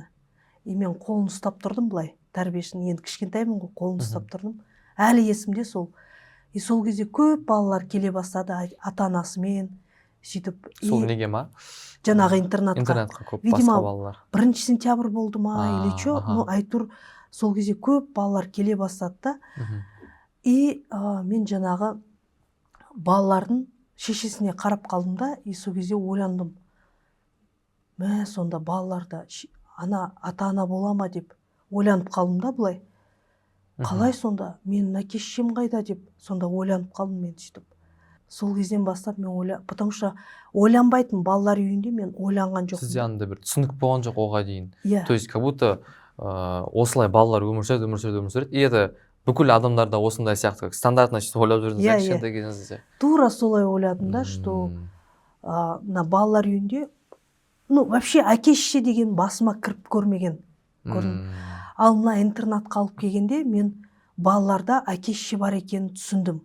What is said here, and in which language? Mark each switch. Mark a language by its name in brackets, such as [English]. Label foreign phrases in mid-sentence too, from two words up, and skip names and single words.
[Kazakh] И мен қолын ұстап тұрдым былай. Тәрбиешінің, енді кішкентаймын ғой, қолын ұстап тұрдым. Әлі есімде сол. И сол кезде көп балалар келе бастады, ата-анасымен, сөйтіп. Сол неге ма? Жаңағы интернатқа. Интернатқа көп басқа балалар. 1 сентябрь болды ма, [Russian] или что? Ну, [Kazakh] айтур, сол кезде көп балалар келе бастады да. И мен жаңағы балалардың шешесіне қарап қалдым да, и сол кезде ойландым. Мә, сонда балаларда ата-ана бола ма деп ойланып қалдым да былай. Қалай сонда? Менің әке-шешем қайда деп сонда ойланып қалдым мен сөйтіп. Сол кезден бастап мен [Russian] потому что [Kazakh] ойланбайтын, балалар үйінде мен ойланған жоқпын. Сізде андай бір түсінік болған жоқ оға дейін. Иә. [Russian] То есть как будто [Kazakh] осылай балалар өмір сүреді. [Russian] И это [Kazakh] бүкіл адамдарда осындай сияқты стандартно ойлап жүрдіңіз кішкентай кезіңізде. Тура солай ойладым да, что мына балалар үйінде, [Russian] ну вообще [Kazakh] әке-шеше деген басыма кіріп көрмеген. Ал мына интернатқа алып келгенде мен балаларда әке-шеше бар екенін түсіндім.